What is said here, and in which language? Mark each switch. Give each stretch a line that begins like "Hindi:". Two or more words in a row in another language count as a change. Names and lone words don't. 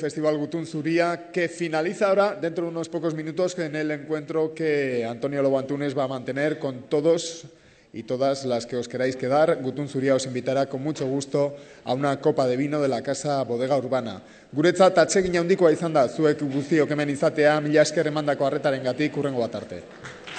Spanish: Festival Gutun Zuria, que finaliza ahora, dentro de unos pocos minutos, en el encuentro que Antonio Lobo Antunes va a mantener con todos y todas las que os queráis quedar. Gutun Zuria os invitará con mucho gusto a una copa de vino de la Casa Bodega Urbana.
Basque: Guretzat atsegin handikoa izan da zuek guztiok hemen izatea, mila esker emandako arretarengatik, hurrengo bat arte.